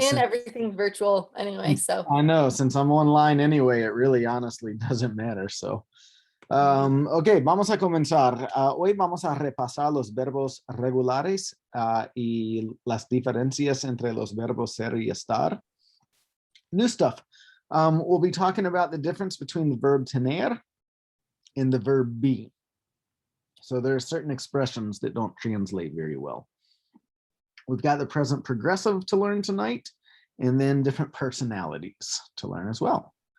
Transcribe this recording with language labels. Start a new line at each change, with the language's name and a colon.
English: Everything's virtual anyway, so. I know, since I'm online anyway, it really honestly doesn't matter.
Spanish: So, ok, vamos a comenzar. Hoy vamos a repasar los verbos regulares y las diferencias entre los verbos ser y estar.
English: New stuff. We'll be talking about the difference between the verb tener and the verb be. So there are certain expressions that don't translate very well. We've got the present progressive to learn tonight, and then different personalities to learn as well.